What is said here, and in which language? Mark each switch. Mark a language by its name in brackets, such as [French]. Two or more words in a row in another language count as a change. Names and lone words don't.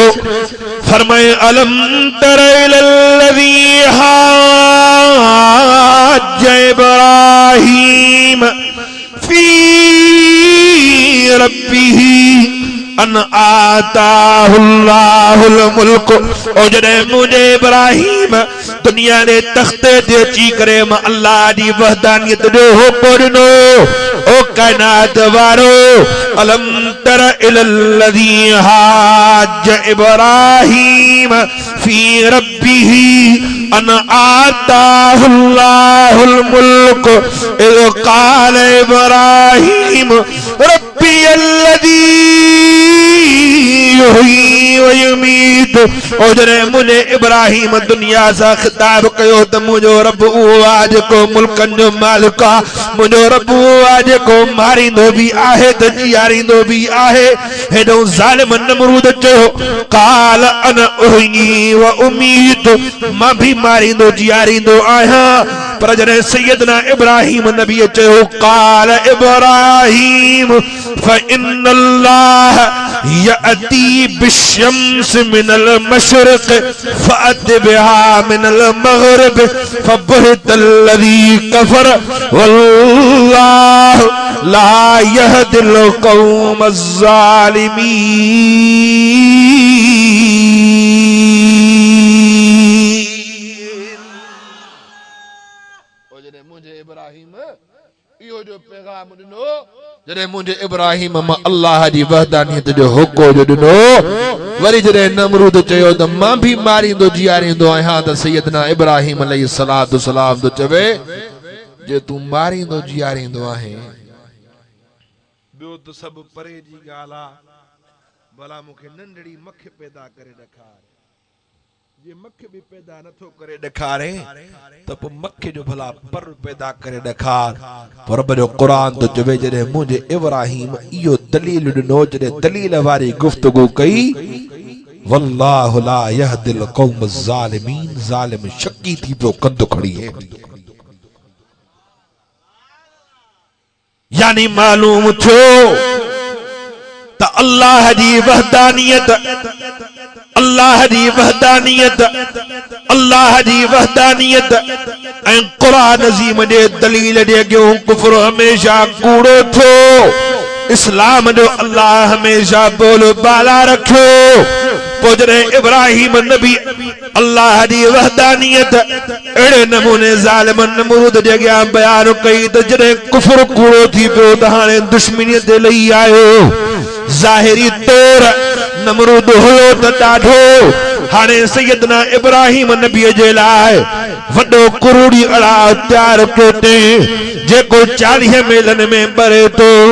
[Arabic] फरमाए ألم تر إلى الذي حاج إبراهيم في ربه أن آتاه الله الملك. [Sindhi] ओ जॾहिं मुझे इब्राहीम दुनिया ने तख्ते ते अची करे मां अल्लाह जी वहदानियत जो हुक्म ॾिनो। ओ कायनात वारो [Arabic] ألم تر إلى الذي حاج إبراهيم في ربه أن آتاه الله الملك إذ قال إبراهيم ربي الذي يحيي ويميت. [Sindhi] ओ जॾहिं मुझे इब्राहीम दुनिया सा खिताब कयो त मुझो रब उहो आहे जेको मुल्कनि जो मालिक आहे मुझो रब उहो आहे जेको मारींदो भी आहे त जियारींदो भी आहे। हेॾो ज़ालिम नमरूद चयो [Arabic] قال أنا أحيي و أميت [Sindhi] मां भी मारींदो जियारींदो आहियां। पर जॾहिं सैयदना इब्राहीम नबी चयो [Arabic] قال إبراهيم فإن الله يأتي بالشمس من المشرق فأت بها من المغرب فبهت الذي كفر والله لا يهدي القوم الظالمين. [Sindhi] ओ जने मुझे इब्राहिम इहो जो पैगाम ॾिनो, जॾहिं मुझे इब्राहिम मां अल्लाह जी वहदानियत जो हुको जो ॾिनो, वरी जॾहिं नमरूद चयो त मां भी मारींदो जीआरींदो आहियां, त सैयदना इब्राहिम [Arabic] عليه الصلاة والسلام [Sindhi] तो चवे जे तूं मारींदो जीआरींदो आहे ॿियो त सभु परे जी ॻाल्हि आहे, भला मूंखे नंढड़ी मख पैदा करे ॾेखार। जे मख भी पैदा नथो करे ॾेखारे त पोइ मख जो भला पर पैदा करे ॾेखार। पर रब जो क़ुरान तो चवे जॾहिं मुंहिंजे इब्राहिम इहो दलील ॾिनो, जॾहिं दलील वारी गुफ्तगू कई, [Arabic] والله لا يهدي القوم الظالمين, [Sindhi] ज़ालिम शकी थी पियो कंध खड़ी है। यानी मालूम थियो त अल्लाह जी वहदानियत, अल्लाह जी वहदानियत, अल्लाह जी वहदानियत ऐं क़ुरान अज़ीम जे दलील जे अॻियों कुफ्र हमेशा कूड़ो थियो। इस्लाम जो अल्लाह हमेशा बोलो बाला रखियो। पोइ जॾहिं इब्राहिम नबी अल्लाह जी वहदानियत अहिड़े नमूने ज़ालिम नमरूद जे अॻियां बयान कई त जॾहिं कुफ्र कूड़ो थी पियो त हाणे दुश्मनीअ ते लही आयो। ज़ाहिरी तौर नमरूद हुयो त ॾाढो, हाणे सैयदना इब्राहिम नबीअ जे लाइ वॾो कुरूड़ी अड़ा तयारु कयो अथईं, जेको 40 मेलनि में ॿरे थो।